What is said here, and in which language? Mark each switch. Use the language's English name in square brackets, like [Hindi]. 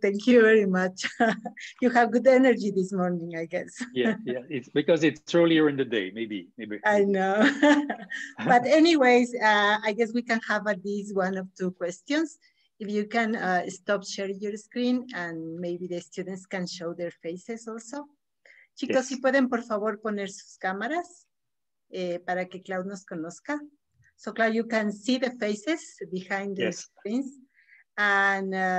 [English] Thank you very much. You have good energy this morning, I guess. Yeah, it's because it's earlier in the day, maybe. I know. But anyways, I guess we can have at least 1 or 2 questions. If you can stop sharing your screen, and maybe the students can show their faces also. [Spanish] Chicos, si pueden por favor poner sus cámaras para que Claude nos conozca. [English] So Claude, you can see the faces behind the screens. And